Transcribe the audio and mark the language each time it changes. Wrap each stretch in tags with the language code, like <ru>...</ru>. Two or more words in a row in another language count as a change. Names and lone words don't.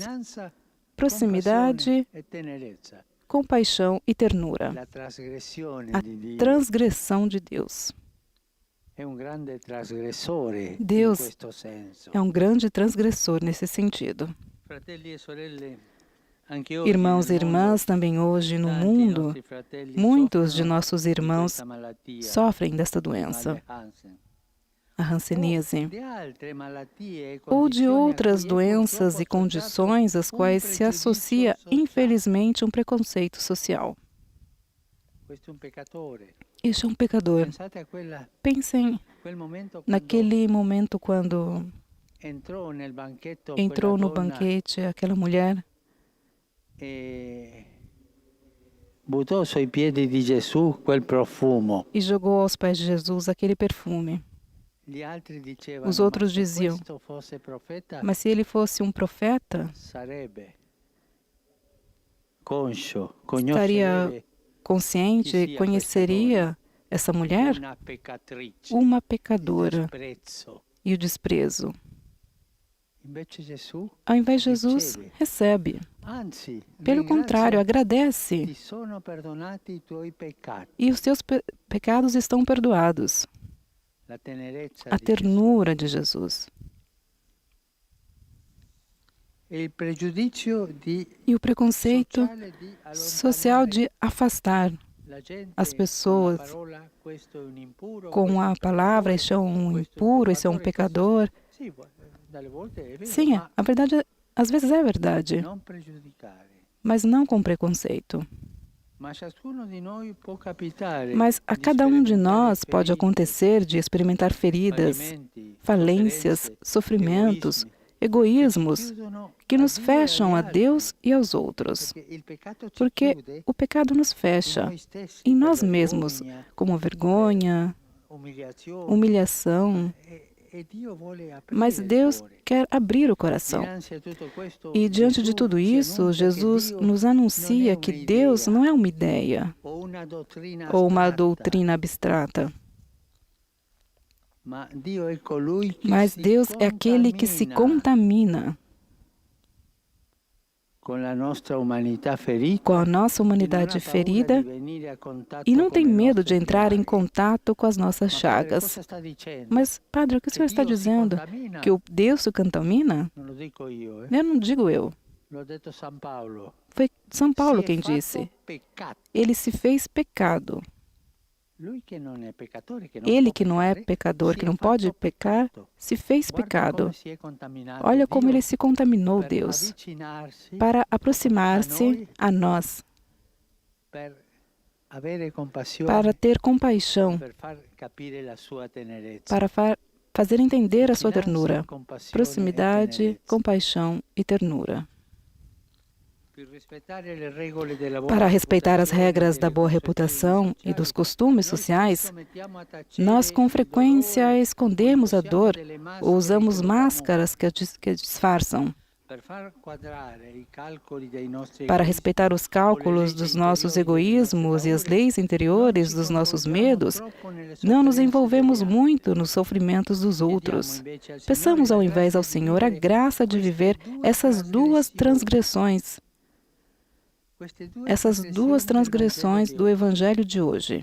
<pt>Proximidade, compaixão e ternura. A transgressão de Deus. Deus é um grande transgressor nesse sentido.</pt> <it>Anche oggi</it> <pt>Irmãos e</pt> <it>nel mondo,</it> <pt>irmãs, também hoje no</pt> <it>tanti</it> <pt>mundo,</pt> <it>nostri fratelli</it> <pt>muitos de</pt> <it>soffrono</it> <pt>nossos</pt> <it>di</it> <pt>irmãos</pt> <it>questa malattia,</it> <pt>sofrem desta mal doença, de Hansen, a o hanseníase,</pt> <it>di altre malattie e</it> <pt>ou de</pt> <it>condizioni a</it> <pt>outras</pt> <it>cui è</it> <pt>doenças</pt> <it>purtroppo</it> <pt>e</pt> <it>associato</it> <pt>condições às quais se</pt> <it>pregiudizio</it> <pt>associa,</pt> <it>sociale.</it> <pt>infelizmente, um preconceito social.</pt> <it>Questo è un peccatore.</it> <pt>Este é um pecador.</pt> <it>Pensate a</it> <pt>Pensem</pt> <it>quel momento quando</it> <pt>naquele momento quando</pt> <it>entrò nel banchetto quella</it> <pt>entrou no</pt> <it>donna</it> <pt>banquete aquela mulher</pt> <it>e buttò sui piedi di Gesù quel profumo.</it> <pt>e jogou aos pés de Jesus aquele perfume.</pt> <it>Gli altri</it> <pt>Os</pt> <it>dicevano, ma</it> <pt>outros</pt> <it>se</it> <pt>diziam,</pt> <it>questo fosse profeta,</it> <pt>mas se ele fosse um profeta,</pt> <it>sarebbe conscio,</it> <pt>estaria</pt> <it>conoscerebbe</it> <pt>consciente,</pt> <it>chi sia questa donna,</it> <pt>conheceria essa mulher,</pt> <it>una peccatrice,</it> <pt>uma</pt> <it>il</it> <pt>pecadora,</pt> <it>disprezzo.</it> <pt>e o desprezo.</pt> <it>Invece Gesù</it> <pt>Ao invés, Jesus</pt> <it>riceve,</it> <pt>recebe.</pt> <it>anzi,</it> <pt>Pelo contrário,</pt> <it>ringrazia,</it> <pt>agradece.</pt> <it>ti sono perdonati i tuoi peccati.</it> <pt>E os teus pecados estão perdoados.</pt> <it>La tenerezza</it> <pt>A</pt> <it>di Gesù.</it> <pt>ternura de Jesus.</pt> <it>E il pregiudizio di</it> <pt>E o preconceito</pt> <it>sociale di</it> <pt>social</pt> <it>allontanare</it> <pt>de afastar</pt> <it>la gente</it> <pt>as</pt> <it>con la</it> <pt>pessoas</pt> <it>parola, questo è un impuro,</it> <pt>com</pt> <it>questo è</it> <pt>a</pt> <it>un</it> <pt>palavra,</pt> <it>peccatore,</it> <pt>este é um</pt> <it>questo è un</it> <pt>impuro, esse é um</pt> <it>peccatori,</it> <pt>pecador.</pt> <it>Sì, dalle volte è vero,</it> <pt>Sim,</pt> <it>ma</it> <pt>a verdade, às vezes é verdade,</pt> <it>non pregiudicare.</it> <pt>mas não com preconceito.</pt> <it>Ma ciascuno di noi può capitare</it> <pt>Mas a</pt> <it>di</it> <pt>cada um de</pt> <it>sperimentare</it> <pt>nós pode</pt> <it>ferite,</it> <pt>acontecer de experimentar feridas,</pt> <it>fallimenti,</it> <pt>falências,</pt> <it>sofferenze,</it> <pt>sofrimentos,</pt> <it>egoismi che ci</it> <pt>egoísmos</pt> <it>chiudono</it> <pt>que</pt> <it>a</it> <pt>nos</pt> <it>Dio e</it> <pt>fecham</pt> <it>agli</it> <pt>a Deus</pt> <it>altri,</it> <pt>e aos outros.</pt> <it>perché il peccato ci</it> <pt>Porque</pt> <it>chiude</it> <pt>o pecado nos</pt> <it>in</it> <pt>fecha</pt> <it>noi stessi</it> <pt>em</pt> <it>per</it> <pt>nós mesmos,</pt> <it>vergogna,</it> <pt>como vergonha,</pt> <it>umiliazione,</it> <pt>humilhação.</pt> <it>e Dio vuole</it> <pt>Mas</pt> <it>aprire il</it> <pt>Deus</pt> <it>cuore.</it> <pt>quer abrir o coração.</pt> <it>Dinanzi a tutto questo,</it> <pt>E diante de</pt> <it>Gesù</it> <pt>tudo</pt> <it>ci</it> <pt>isso,</pt> <it>annuncia che</it> <pt>Jesus</pt> <it>Dio</it> <pt>nos</pt> <it>non è</it> <pt>anuncia que Deus</pt> <it>un'idea</it> <pt>não é uma ideia</pt> <it>o una dottrina</it> <pt>ou uma</pt> <it>astratta,</it> <pt>doutrina abstrata,</pt> <it>ma Dio è colui che</it> <pt>mas</pt> <it>si</it> <pt>Deus é aquele que se contamina</pt> <it>con la nostra umanità ferita</it> <pt>com a nossa</pt> <it>e non</it> <pt>humanidade</pt> <it>ha paura</it> <pt>ferida</pt> <it>di venire a contatto</it> <pt>e não</pt> <it>con</it> <pt>tem</pt> <it>le</it> <pt>medo</pt> <it>nostre</it> <pt>de entrar em</pt> <it>piaghe.</it> <pt>contato com as nossas</pt> <it>Ma padre,</it> <pt>chagas.</pt> <it>cosa sta dicendo?</it> <pt>Mas, Padre, o que o</pt> <it>Che</it> <pt>senhor está</pt> <it>Dio si</it> <pt>dizendo?</pt> <it>contamina?</it> <pt>Que o Deus se contamina?</pt> <it>Non lo dico io,</it> <pt>Eu não digo eu.</pt> <it>l'ho detto San Paolo.</it> <pt>Foi São Paulo</pt> <it>Si è</it> <pt>quem</pt> <it>fatto</it> <pt>disse.</pt> <it>peccato.</it> <pt>Ele se fez pecado.</pt> <it>Lui che non è peccatore, che non</it> <pt>Ele</pt> <it>può</it> <pt>que não é</pt> <it>peccare,</it> <pt>pecador,</pt> <it>si</it> <pt>que</pt> <it>è</it> <pt>não pode</pt> <it>fatto</it> <pt>pecar,</pt> <it>peccato.</it> <pt>se fez</pt> <it>Guarda</it> <pt>pecado.</pt> <it>come si è contaminato</it> <pt>Olha como</pt> <it>Dio</it> <pt>ele se contaminou,</pt> <it>per</it> <pt>Deus,</pt> <it>avvicinarsi</it> <pt>para</pt> <it>a</it> <pt>aproximar-se</pt> <it>noi,</it> <pt>a nós,</pt> <it>per avere compassione,</it> <pt>para ter compaixão,</pt> <it>per far capire la sua tenerezza.</it> <pt>para fazer entender a sua</pt> <it>Vicinanza,</it> <pt>ternura,</pt> <it>compassione e</it> <pt>proximidade,</pt> <it>tenerezza.</it> <pt>compaixão e ternura.</pt> <it>Per rispettare le regole della buona</it> <pt>Para respeitar as</pt> <it>reputazione,</it> <pt>regras da</pt> <it>delle</it> <pt>boa</pt> <it>consuetudini</it> <pt>reputação e dos</pt> <it>sociali,</it> <pt>costumes</pt> <it>noi</it> <pt>sociais,</pt> <it>spesso mettiamo a tacere</it> <pt>nós com</pt> <it>il</it> <pt>frequência</pt> <it>dolore,</it> <pt>escondemos a</pt> <it>indossiamo</it> <pt>dor</pt> <it>delle</it> <pt>ou</pt> <it>maschere</it> <pt>usamos</pt> <it>che lo</it> <pt>máscaras que disfarçam.</pt> <it>per far quadrare i calcoli dei nostri</it> <pt>Para</pt> <it>egoismi</it> <pt>respeitar os cálculos dos nossos egoísmos e as leis interiores dos nossos medos, não nos envolvemos muito nos sofrimentos dos outros. Peçamos ao invés ao Senhor a graça de viver essas duas transgressões do Evangelho de hoje.</pt>